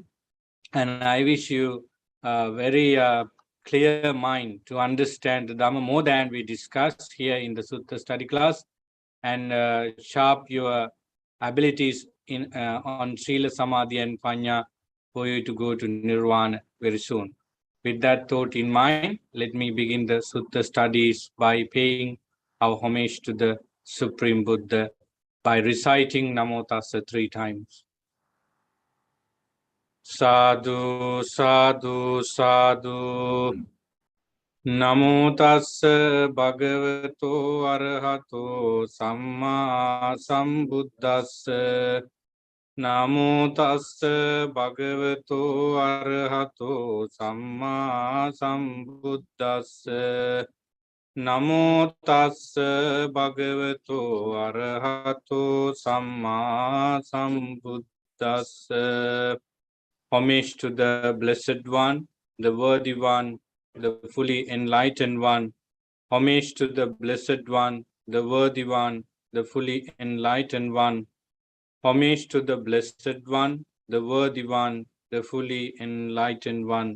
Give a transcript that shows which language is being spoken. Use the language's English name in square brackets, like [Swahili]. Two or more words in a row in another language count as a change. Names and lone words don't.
[English] And I wish you a very clear mind to understand the Dhamma more than we discussed here in the Sutta study class, and sharp your abilities on Sila, Samadhi, and Panya for you to go to Nirvana very soon. With that thought in mind, let me begin the Sutta studies by paying our homage to the Supreme Buddha by reciting [Pali] Namo Tassa [English] 3 times. [Pali] Sadhu, sadhu, sadhu. Namo tassa bhagavato arahato samma sambuddhassa. Namo tassa bhagavato arahato samma sambuddhassa. Namo tassa bhagavato arahato samma sambuddhassa. [English] Homage to the Blessed One, the Worthy One, the fully enlightened One. Homage to the Blessed One, the Worthy One, the fully enlightened One. Homage to the Blessed One, the Worthy One, the fully enlightened One.